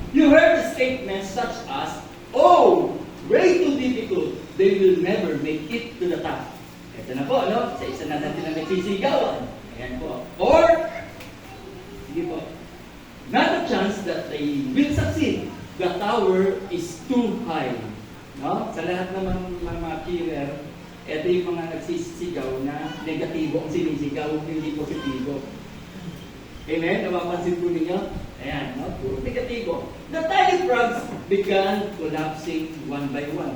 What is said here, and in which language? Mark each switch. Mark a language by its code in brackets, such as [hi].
[en] You heard the statements such as, oh, way too difficult, they will never make it to the top. [tl] Ito na po, no? Sa isa na natin na nagsisigawan. Ayan po. Or, sige po, [en] not a chance that they will succeed. The tower is too high. No? [tl] Sa lahat naman ng mga cheerer, ito yung mga nagsisigaw na negatibo ang sinisigaw, hindi positibo. Amen? Napapansin po ninyo? Ayan, no? Puro negatibo. [en] The tiny frogs began collapsing one by one.